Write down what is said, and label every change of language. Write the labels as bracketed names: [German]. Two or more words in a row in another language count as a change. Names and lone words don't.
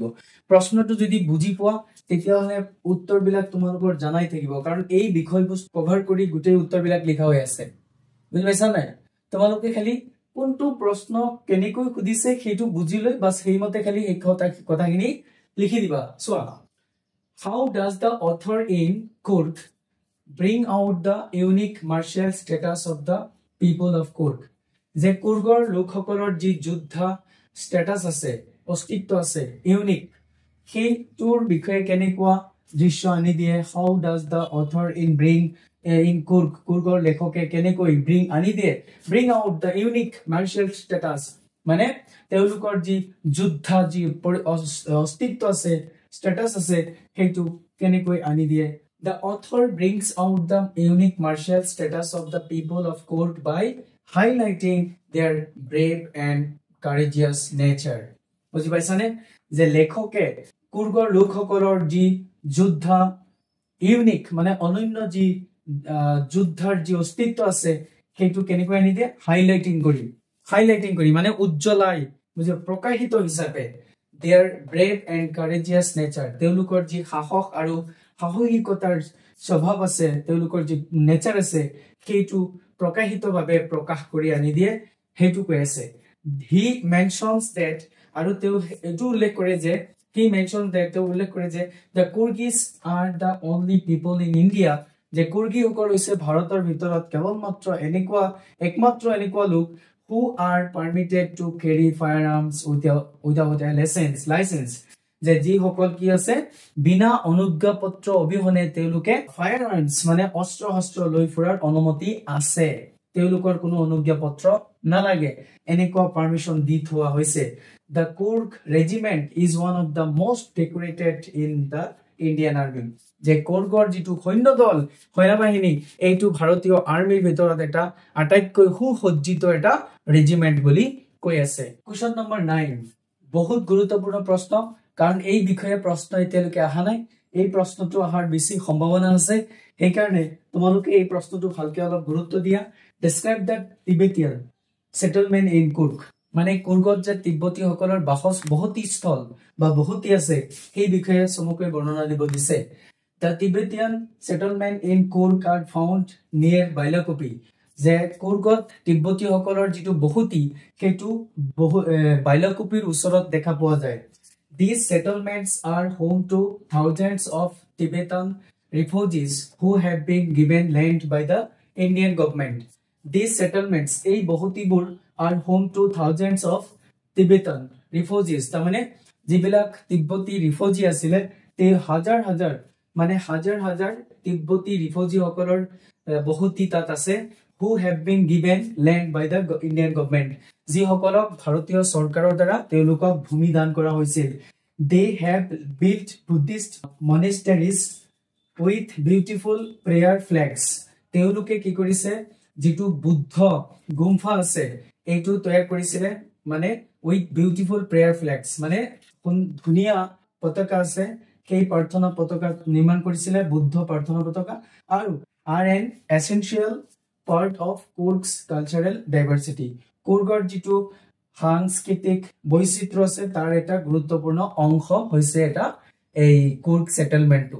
[Assamese] প্ৰশ্নটো যদি বুজি পোৱা তেতিয়াহলে উত্তৰবিলাক তোমালোকৰ জানাই থাকিব, কাৰণ এই বিষয়বস্তু কভাৰ কৰি গোটেই উত্তৰবিলাক লিখা হৈ আছে। বুজি পাইছা নাই? তোমালোকে খালি কোনটো প্ৰশ্ন কেনেকৈ সুধিছে সেইটো বুজি লৈ বাস সেইমতে খালি এই কথাখিনি লিখি দিবা। চোৱা, [English] how does the author in Kurk bring out the unique martial status of the people of Kurk? [Assamese] যে কুৰ্গৰ লোকসকলৰ যি যোদ্ধা স্ট্যাটাস আছে, অস্তিত্ব আছে, ইউনিক, সেইটোৰ বিষয়ে কেনেকুৱা দৃশ্য আনি দিয়ে। [English] how does the author in bring in Kurk, [Assamese] কুৰ্গৰ লেখকে কেনেকৈ আনি দিয়ে [English] bring out the unique martial status, [Assamese] মানে তেওঁলোকৰ যি যোদ্ধা যি অস্তিত্ব আছে, স্ট্যাটাস আছে, সেইটো কেনেকৈ আনি দিয়ে। [English] The author brings out the unique martial status of the people of Kurk by highlighting their brave and courageous nature. [Assamese] বুজি পাইছানে? যে লেখকে কুৰ্গৰ লোকসকলৰ যি যোদ্ধা ইউনিক, মানে অনন্য যি যোদ্ধাৰ যি অস্তিত্ব আছে, সেইটো কেনেকৈ আনি দিয়ে, হাইলাইটিং কৰি মানে উজ্জ্বলাই, বুজি প্ৰকাশিত হিচাপে [English] their brave and courageous nature, [Assamese] তেওঁলোকৰ যি সাহস আৰু সাহসিকতাৰ স্বভাৱ আছে, তেওঁলোকৰ যি নেচাৰ আছে, সেইটো প্ৰকাশিতভাৱে প্ৰকাশ কৰি আনি দিয়ে, সেইটো কৈ আছে। [English] he mentions that, [Assamese] আৰু তেওঁ এটো উল্লেখ কৰে যে [English] the Kurgis are the only people in India, [Assamese] যে কুৰ্গীসকল হৈছে ভাৰতৰ ভিতৰত কেৱলমাত্ৰ একমাত্ৰ এনেকুৱা লোক [English] who are permitted to carry firearms without a license, [Assamese] যে যিসকল কি আছে বিনা অনুজ্ঞাপত্ৰ অবিহনে তেওঁলোকে ফায়াৰআৰ্মস মানে অস্ত্ৰ লৈ ফুৰাৰ অনুমতি আছে, তেওঁলোকৰ কোনো অনুজ্ঞাপত্ৰ নালাগে, এনেকুৱা পাৰমিশন দি থোৱা হৈছে। [English] The Kurk regiment is one of the most decorated in the Indian Army, [Assamese] যে কুৰ্গৰ যিটো সৈন্যদল, সেনাবাহিনী, এইটো ভাৰতীয় আৰ্মিৰ ভিতৰত এটা আটাইতকৈ সুসজ্জিত এটা ৰেজিমেন্ট বুলি কৈ আছে। [English] question number [Assamese] 9 বহুত গুৰুত্বপূৰ্ণ প্ৰশ্ন, কাৰণ এই বিষয়ে প্ৰশ্ন এতিয়ালৈকে অহা নাই, এই প্ৰশ্নটো অহাৰ বেছি সম্ভাৱনা আছে, সেইকাৰণে তোমালোকে এই প্ৰশ্নটো ভালকে অলপ গুৰুত্ব দিয়া। [English] Describe the Tibetan settlement in Kurk, [Assamese] মানে কুৰ্গত যে তিব্বতীসকলৰ বসতি স্থল বা বসতি আছে, সেই বিষয়ে চমুকৈ বৰ্ণনা দিব দিছে। [English] The Tibetan settlement in Kurk are found near Bailakopi, [Assamese] যে কুৰ্গত তিব্বতীসকলৰ যিটো বসতি সেইটো বাইলাকোপিৰ ওচৰত দেখা পোৱা যায়। [English] These settlements are home to thousands of Tibetan refugees who have been given land by the Indian government. These settlements, [Assamese] এই বসতিবোৰ [English] are home to thousands of Tibetan refugees, [Assamese] তাৰমানে যিবিলাক তিব্বতী ৰিফিউজি আছিলে, তে হাজাৰ তিব্বতী ৰিফিউজিসকলৰ বসতি তাত আছে, [English] who have been given land by the Indian government, [Assamese] যিসকলক ভাৰতীয় চৰকাৰৰ দ্বাৰা তেওঁলোকক ভূমি দান কৰা হৈছিল। [English] They have built Buddhist monasteries with beautiful prayer flags, [Assamese] তেওঁলোকে কি কৰিছে, যিটো বুদ্ধ গুম্ফা আছে এইটো তৈয়াৰ কৰিছিলে, মানে [English] with beautiful prayer flags, [Assamese] মানে ধুনীয়া পতাকা আছে, সেই প্ৰাৰ্থনা পতাকা নিৰ্মাণ কৰিছিলে, বুদ্ধ প্ৰাৰ্থনা পতাকা, আৰু [English] are an essential part of Kurk's cultural diversity, [Assamese] কুৰ্গৰ যিটো সাংস্কৃতিক বৈচিত্ৰ্য আছে তাৰ এটা গুৰুত্বপূৰ্ণ অংশ হৈছে এটা এই কুৰ্ক সেটেলমেন্টটো।